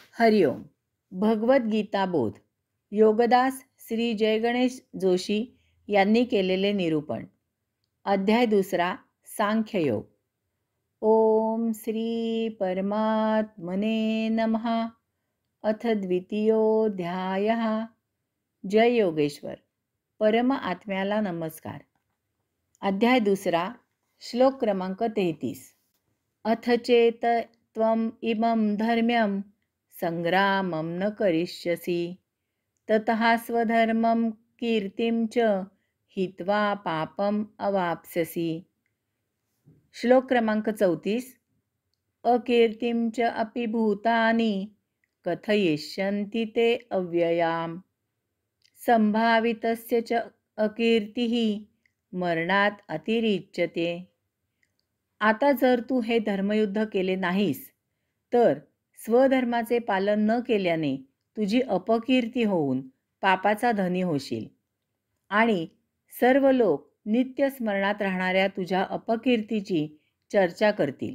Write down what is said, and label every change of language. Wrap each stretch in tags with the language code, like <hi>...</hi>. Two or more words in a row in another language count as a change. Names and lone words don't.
<mr>हरिओम. भगवद्गीता बोध. योगदास श्री जयगणेश जोशी यांनी केलेले निरूपण. अध्याय दुसरा.</mr> <sa>सांख्ययोग. ओम श्री परमात्मने नमः. अथ द्वितीयोऽध्यायः. जय योगेश्वर.</sa> <mr>परम आत्म्याला नमस्कार. अध्याय दुसरा. श्लोक क्रमांक 33.</mr> <sa>अथ चेत त्वम इमं धर्म्यं संग्रामं न करिष्यसि ततः स्वधर्मं कीर्तिं च हित्वा पापम अवाप्स्यसि.</sa> <mr>श्लोक क्रमांक 34.</mr> <sa>अकीर्तिं च अपि भूतानि कथयिष्यन्ति ते अव्ययाम् संभावितस्य च अकीर्तिः मरणात अतिरिच्यते.</sa> <mr>आता जर तू हे धर्मयुद्ध केले नाहीस तर स्वधर्माचे पालन न केल्याने तुझी अपकीर्ती होऊन पापाचा धनी होशील आणि सर्व लोक नित्य स्मरणात राहणाऱ्या तुझ्या अपकीर्तीची चर्चा करतील.</mr>